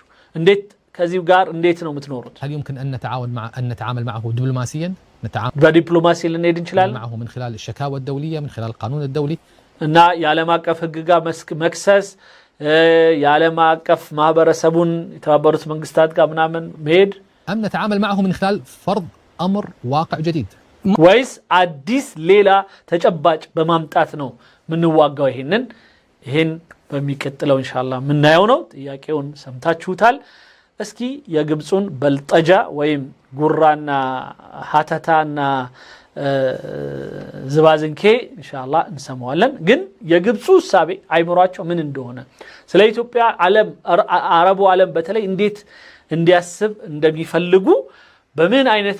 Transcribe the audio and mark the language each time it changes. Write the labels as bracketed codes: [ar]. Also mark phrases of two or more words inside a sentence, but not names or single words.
[am] እንዴት ከዚህ ጋር እንዴት ነው የምትኖሩት? [ar] هل يمكن أن نتعامل معه دبلوماسيا؟ [am] በዲፕሎማሲ ልንሄድ እንችላለን [ar] معه من خلال الشكاوى الدولية من خلال القانون الدولي [am] እና የዓለም አቀፍ ህግ ጋር መክሰስ የዓለም አቀፍ ማህበረሰቡን የተባበሩት መንግስታት ጋር ምናምን መሄድ [ar] أم نتعامل معه من خلال فرض أمر واقع جديد [am] ወይስ አዲስ ሌላ ተጨባጭ በማምጣት ነው ምንዋጋው? ይሄን በሚቀጥለው ኢንሻአላህ ምናየው ነው። ጥያቄውን ሰምታችሁታል። እስኪ የግብፁን በልጠጃ ወይም ጉራና ሀተታና ዝባዝንኬ ኢንሻአላህ እንሰማዋለን። ግን የግብፁ ሐሳቤ አይምሯቸው ምን እንደሆነ ስለ ኢትዮጵያ አረቡ ዓለም በተለይ እንዴት እንዲያስብ እንደሚፈልጉ በምን አይነት